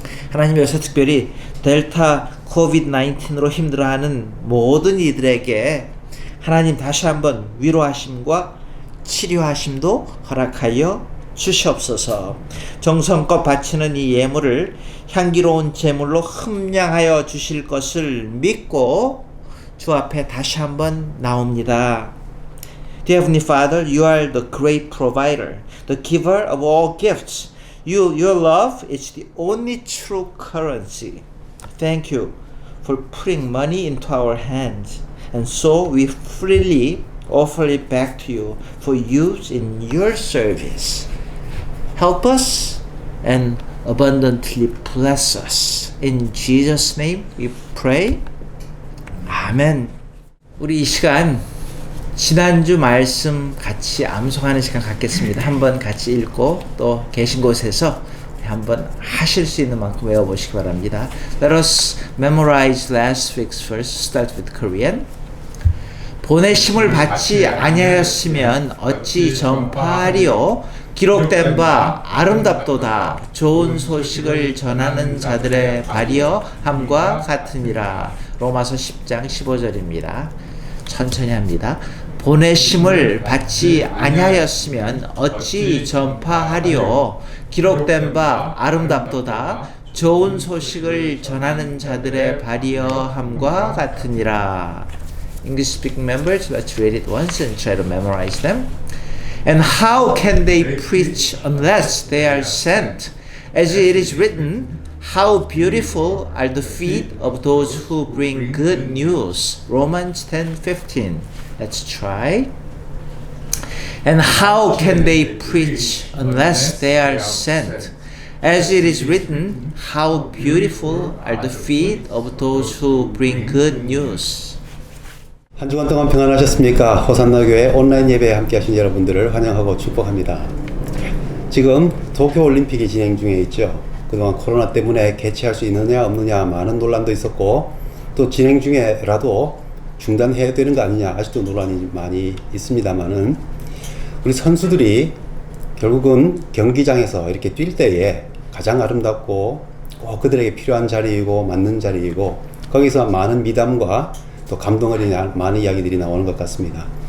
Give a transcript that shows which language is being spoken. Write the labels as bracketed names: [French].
[Korean] 하나님, 여기서 특별히 델타 코비드-19로 힘들어하는 모든 이들에게 하나님 다시 한번 위로하심과 치료하심도 허락하여 주시옵소서. 정성껏 바치는 이 예물을 향기로운 제물로 흠량하여 주실 것을 믿고 주 앞에 다시 한번 나옵니다. [English] Dear Heavenly Father, you are the great provider, the giver of all gifts. Your love is the only true currency. Thank you for putting money into our hands, and so we freely offer it back to you for use in your service. Help us and abundantly bless us. In Jesus' name we pray. 아멘. [Korean] 우리 이 시간 지난주 말씀 같이 암송하는 시간 갖겠습니다. 한번 같이 읽고 또 계신 곳에서 한번 하실 수 있는 만큼 외워보시기 바랍니다. [English] Let us memorize last week's verse. Start with Korean. [Korean] 보내심을 받지 아니하였으면 어찌 전파하리요. 기록된 바 아름답도다. 좋은 소식을 전하는 자들의 발이여 함과 같으니라. 로마서 10장 15절입니다. 천천히 합니다. 보내심을 받지 아니하였으면 어찌 전파하리요. 기록된 바 아름답도다. 좋은 소식을 전하는 자들의 발이여함과 같으니라. [English] English speaking members, let's read it once and try to memorize them. And how can they preach unless they are sent? As it is written, how beautiful are the feet of those who bring good news. Romans 10:15. Let's try. And how can they preach unless they are sent? As it is written, how beautiful are the feet of those who bring good news. [Korean] 한 주간 동안 평안하셨습니까? 호산나교회 온라인 예배에 함께 하신 여러분들을 환영하고 축복합니다. 지금 도쿄올림픽이 진행 중에 있죠. 그동안 코로나 때문에 개최할 수 있느냐 없느냐 많은 논란도 있었고, 또 진행 중에라도 중단해야 되는 거 아니냐 아직도 논란이 많이 있습니다만은, 우리 선수들이 결국은 경기장에서 이렇게 뛸 때에 가장 아름답고 꼭 그들에게 필요한 자리이고 맞는 자리이고, 거기서 많은 미담과 또 감동 어린 많은 이야기들이 나오는 것 같습니다.